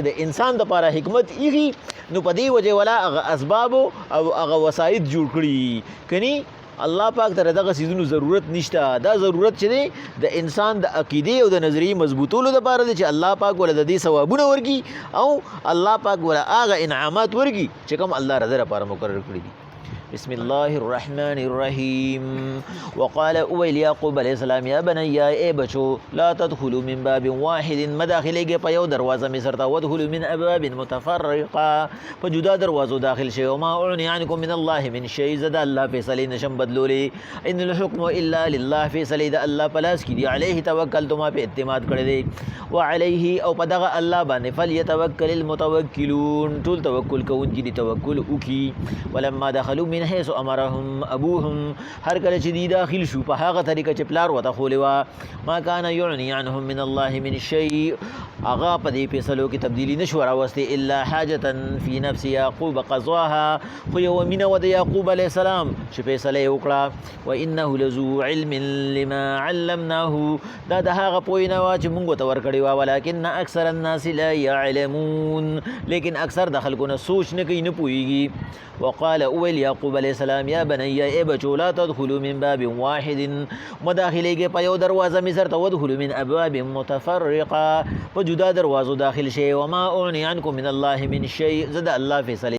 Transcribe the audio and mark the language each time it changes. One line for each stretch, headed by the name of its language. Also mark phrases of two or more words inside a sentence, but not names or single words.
Pashto: د انسان دپاره حکمت ایښي نو په دې وجې ولا هغه اسبابو او هغه وسایط جوړ کړي کنی الله پاک ته دغه سیزونو ضرورت نشته دا ضرورت چې دی د انسان د عقیدې او د نظریې مضبوطولو دپاره دی چې الله پاک وله د دې ثوابونه ورکړي او الله پاک وله هغه انعامات ورکړي چې کوم الله رضا لپاره مقرر کړي دي
Arabic: بسم الله الرحمن الرحیم وقال
Pashto: اویل یعقوب علیہ السلام
Arabic: یا بنی
Pashto: ای بچو
Arabic: لا تدخلوا من باب واحد
Pashto: مداخلېږئ په یو دروازه مصر ته
Arabic: وادخلوا من ابواب متفرقه
Pashto: په جدا دروازو داخل شئ
Arabic: وما اغني عنکم من الله من شیء
Pashto: زه د الله فیصلې نشم بدلولی
Arabic: ان الحکم الا لله
Pashto: فیصلې د الله په لاس کې دي
Arabic: علیه توکلت
Pashto: ما په اعتماد کړی دی وعلیه او په دغه الله باندې
Arabic: فلیتوکل المتوکلون
Pashto: ټول توکل کوونکي دي توکل وکړي
Arabic: ولما دخلوا من حيث امرهم ابوهم
Pashto: هر کله چې دی داخل شو په هغه طریقه چې پلار وته خولې وا
Arabic: ما کان یعنی عنهم من الله من شيء
Pashto: هغه په دې فیصلو کې تبدیلی نشو راوستي
Arabic: الا حاجه فی نفس یعقوب قضاها
Pashto: خو یو مینه و د یعقوب علیه السلام چې فیصله یې وکړه وانه
Arabic: لذو علم لما علمناه
Pashto: دا د هغه پوهه وا چې موږ ته ورکړی وا
Arabic: ولکن اکثر الناس لا يعلمون
Pashto: لیکن اکثر د خلکو نه سوچ نه کوي نه پوهیږي وقال اول یعقوب علیه السلام
Arabic: یا بني
Pashto: ای بچو
Arabic: لا تدخلوا من باب واحد
Pashto: مداخلېږئ په یو دروازه مې سره ته
Arabic: ودخلوا من ابواب متفرقه
Pashto: په جدا دروازو داخل شئ
Arabic: وما اغني عنکم من الله من شيء
Pashto: زه د الله فیصلې